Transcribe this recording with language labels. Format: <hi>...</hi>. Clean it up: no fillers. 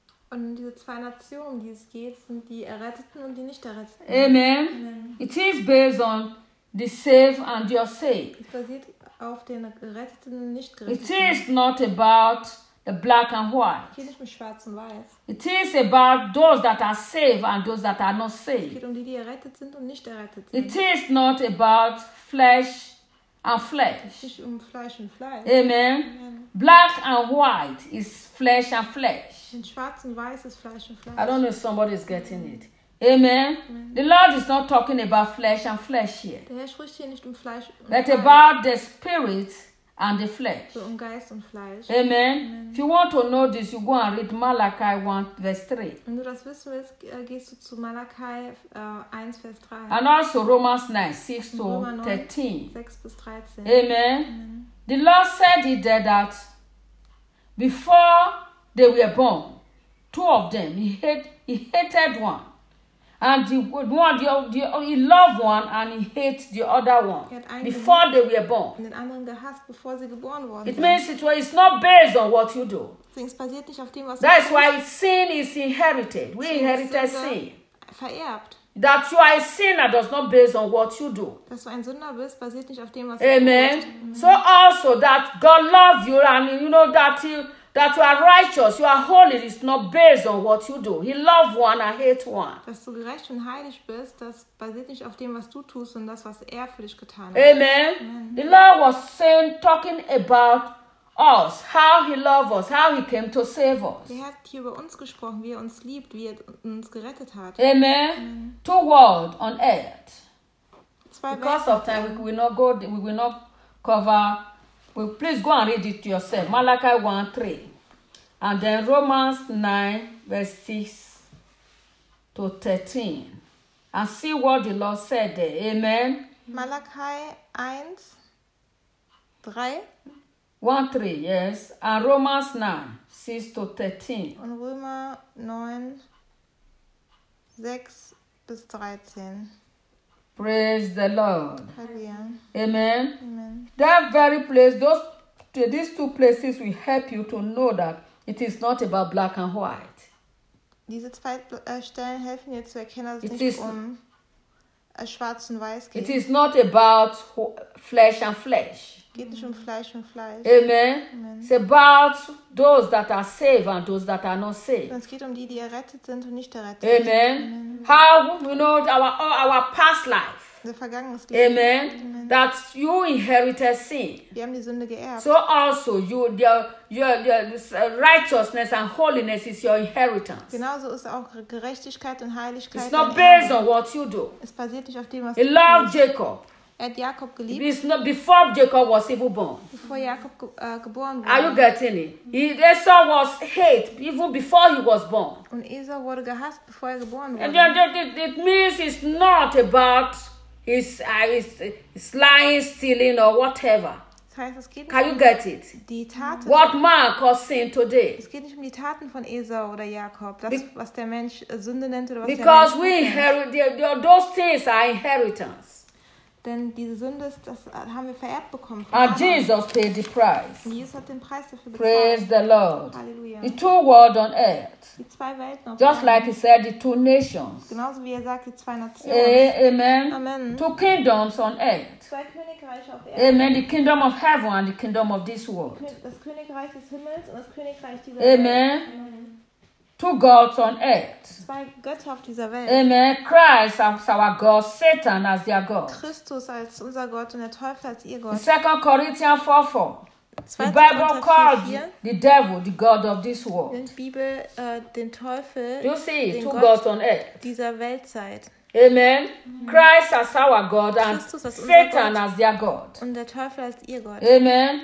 <de>Und diese zwei Nationen, die es geht, sind die Erretteten und die Nicht-Erretteten. Amen. Amen.</de> <en>It is based on the saved and your saved.</en> <de>Es basiert auf den Geretteten und Nicht-Geretteten.</de> <en>It is not about the black and white.</en> <de>Es geht nicht um schwarz und weiß.</de> <en>It is about those that are saved and those that are not saved.</en> <de>Es geht um die errettet sind und nicht errettet sind.</de> <en>It is not about flesh and flesh.</en> <de>Es geht um Fleisch und Fleisch. Amen. Amen.</de> <en>Black and white is flesh and flesh.</en> <de>In schwarz und weiß ist Fleisch und Fleisch.</de> <en>I don't know if somebody is getting it. Amen. Amen. The Lord is not talking about flesh and flesh here.</en> <de>Der Herr spricht hier nicht um Fleisch und Fleisch.</de> <en>But about the spirit and the flesh.</en> <de>So um Geist und Fleisch.</de> <en>Amen. Amen. If you want to know this, you go and read Malachi 1, verse 3.</en> <de>Wenn du das wissen willst, gehst du zu Malachi 1, Vers 3.</de> <en>And also Romans 9, 6 to 13.</en> <de>6 bis 13.</de> <en>Amen. Amen. The Lord said it there that before they were born, two of them, he hated one And the loved one and he hates the other one before they were born. It means it's not based on what you do. That is why sin is inherited. We inherited sin.</en> <de>Vererbt.</de> <en>That you are a sinner does not based on what you do.</en> <de>Dass du ein Sünder bist, basiert nicht auf dem, was Amen. Du tust.</de> <en>So also that God loves you and you know that that you are righteous, you are holy, is not based on what you do. He loves one and hates one.</en> <de>Dass du gerecht und heilig bist, das basiert nicht auf dem, was du tust, und das, was für dich getan hat.</de> <en>Amen. The Lord was saying, talking about us, how he loved us, how he came to save us.</en> <de>Er hat hier über uns gesprochen, wie er uns liebt, wie er uns gerettet hat.</de> <en>Amen. Mm-hmm. Two worlds on earth. Because of time, we will not cover. Well, please go and read it yourself. Malachi 1:3. And then Romans 9, verse 6 to 13. And see what the Lord said there. Amen. Malachi 1:3. 1:3, yes. And Romans 9, 6 to 13.</en> <de>Und Römer 9, 6 bis 13.</de> <en>Praise the Lord. Hallelujah. Amen. Amen. That very place, these two places will help you to know that it is not about black and white.</en> <de>Diese zwei Stellen helfen dir zu erkennen, dass es nicht schwarz und weiß geht.</de> <en>It is not about flesh and flesh.</en> <de>Geht nicht um Fleisch und Fleisch. Amen.</de> <en>It's about those that are saved and those that are not saved.</en> <de>Es geht um die errettet sind und nicht errettet sind.</de> <en>Amen. How we know our past life.</en> <de>Die Vergangenheit.</de> <en>Amen. That you inherited sin.</en> <de>Wir haben die Sünde geerbt.</de> <en>So also your righteousness and holiness is your inheritance.</en> <de>Genauso ist auch Gerechtigkeit und Heiligkeit.</de> <en>It's not based on what you do.</en> <de>Es basiert nicht auf dem, was du tust.</de> <en>Love Jacob.</en> <de>Er hat Jakob geliebt.</de> <en>It's not before Jacob was even born.</en> <de>Bevor Jakob geboren wurde.</de> <en>Are you getting it? Esau was hate even before he was born.</en> <de>Und Esau wurde gehasst, bevor er geboren wurde.</de> <en>And it means it's not about his lying, stealing or whatever.</en> <de>Das heißt, es geht nicht</de> <en>Can you get it?</en> <de>Die Taten.</de> <en>What man caused sin today.</en> <de>Es geht nicht um die Taten von Esau oder Jakob. Das, was der Mensch Sünde nennt oder was</de> <en>Because</en> <de>der Mensch</de> <en>we inherit, those things are inheritance.</en> <de>Denn diese Sünde, das haben wir vererbt bekommen.</de> <en>And Jesus paid the price.</en> <de>Und Jesus hat den Preis dafür bezahlt.</de> <en>Praise the Lord.</en> <de>Halleluja.</de> <en>The two worlds on earth.</en> <de>Die zwei Welten auf</de> <en>Just like he said, the two nations.</en> <de>Genauso wie er sagt, die zwei Nationen.</de> <en>Amen. Two kingdoms on earth.</en> <de>Zwei Königreiche auf Erden.</de> <en>Amen. The kingdom of heaven and the kingdom of this world.</en> <de>Das Königreich des Himmels und das Königreich dieser Welt.</de> <en>Amen. Two gods on earth.</en> <de>Zwei Götter auf dieser Welt. Amen.</de> <en>Christ as our God, Satan as their God.</en> <de>Christus als unser Gott und der Teufel als ihr Gott.</de> <en>2 Corinthians 4:4. The Bible calls the devil the God of this world.</en> <de>Die Bibel den Teufel.</de> <en>Do you see? Two gods on earth.</en> <de>Dieser Weltzeit.</de> <en>Amen. Christ as our God and Satan</en> <de>Gott.</de> <en>As their God.</en> <de>Und der Teufel als ihr Gott. Amen.</de>